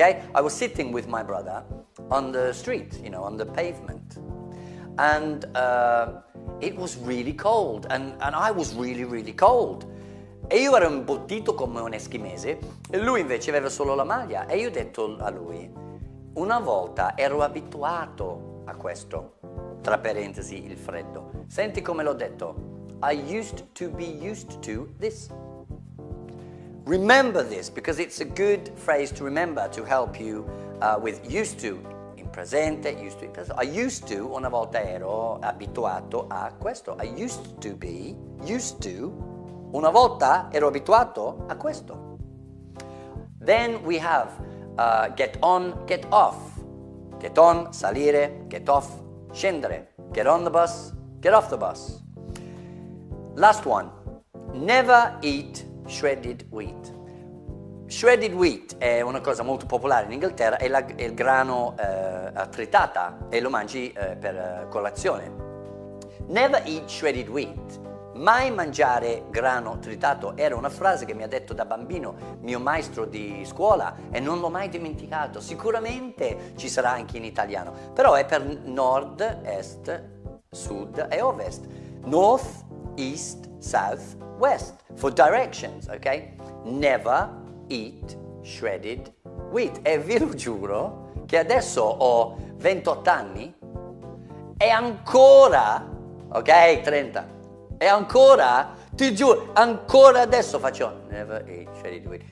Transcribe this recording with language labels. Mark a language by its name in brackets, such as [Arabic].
[English] I was sitting with my brother on the street, you know, on the pavement. And it was really cold and I was really, really cold. [Italian] E io ero imbottito come un eschimese e lui invece aveva solo la maglia. E io ho detto a lui, una volta ero abituato a questo, tra parentesi il freddo. Senti come l'ho detto. [English] I used to be used to this. Remember this because it's a good phrase to remember to help you with used to [Italian] in presente, [English] used to in presente. I used to, [Italian] una volta ero abituato a questo. [English] I used to be used to. [Italian] Una volta ero abituato a questo. [English] Then we have get on, get off. Get on, salire. Get off, scendere. Get on the bus, get off the bus. Last one. Never eat shredded wheat. [Italian] Shredded wheat è una cosa molto popolare in Inghilterra, è il grano tritata e lo mangi per colazione. [English] Never eat shredded wheat. [Italian] Mai mangiare grano tritato era una frase che mi ha detto da bambino mio maestro di scuola e non l'ho mai dimenticato. Sicuramente ci sarà anche in italiano, però è per nord, est, sud e ovest. [English] North, east, south, west. For directions, ok? Never eat shredded wheat. [Italian] E vi lo giuro che adesso ho 28 anni e ancora, ok, 30. E ancora, ti giuro, ancora adesso faccio [English] never eat shredded wheat.